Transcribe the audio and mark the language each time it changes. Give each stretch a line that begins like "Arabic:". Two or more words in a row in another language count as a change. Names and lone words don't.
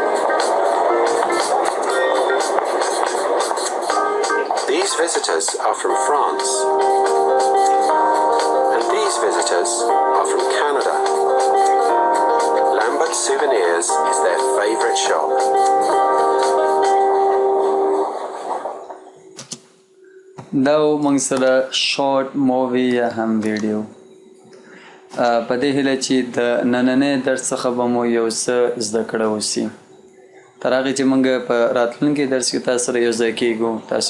English: These visitors are from France, and these visitors are from Canada. Lambert Souvenirs is their favourite shop.
Pashto: دا موږ سره
English: short movie
Pashto: یا هم ویډیو په دې هیله چې د نننۍ درس څخه به مو یو څه زده کړه وسي. تر هغې چې موږ په راتلونکي درس کې تاسو سره یو ځای کېږو.